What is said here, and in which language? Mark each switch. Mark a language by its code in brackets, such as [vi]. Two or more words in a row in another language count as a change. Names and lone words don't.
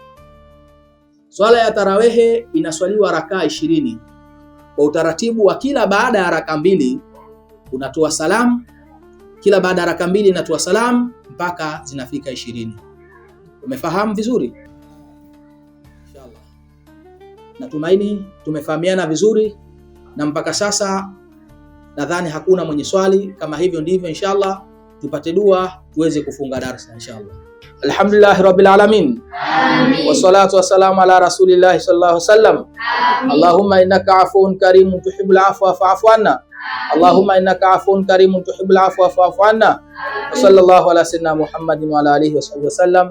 [sw] Swala ya tarawehe inaswaliwa rakaa 20 kwa utaratibu wa kila baada ya raka mbili unatoa salamu, kila baada ya raka mbili inatoa salamu mpaka zinafika 20. Umefahamu vizuri? Inshallah. Natumaini tumefahamiana vizuri na mpaka sasa nadhani hakuna mwenye swali. Kama hivyo ndivyo, inshallah tupate dua tuweze kufunga darasa inshallah. [ar] الحمد لله رب العالمين. Amin. والصلاة والسلام على رسول الله صلى الله عليه وسلم. اللهم إنك عفو كريم تحب العفو فاعف عنا. اللهم إنك عفو كريم تحب العفو فاعف عنا. وصلى الله على سيدنا محمد وعلى آله وصحبه وسلم.